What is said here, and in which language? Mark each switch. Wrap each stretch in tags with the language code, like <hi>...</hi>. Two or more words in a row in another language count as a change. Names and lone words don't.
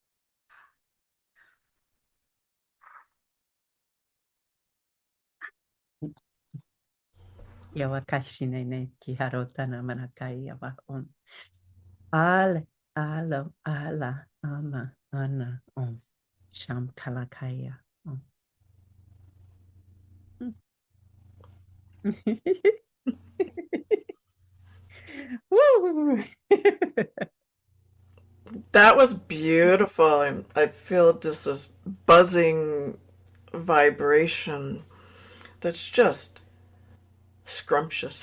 <en>Yawakashi ne ki harota na manakai yawa on. Ale alo ala ama ana on. Sham kalakaya on. Woo! That was beautiful. I feel just this buzzing vibration that's just scrumptious.</en>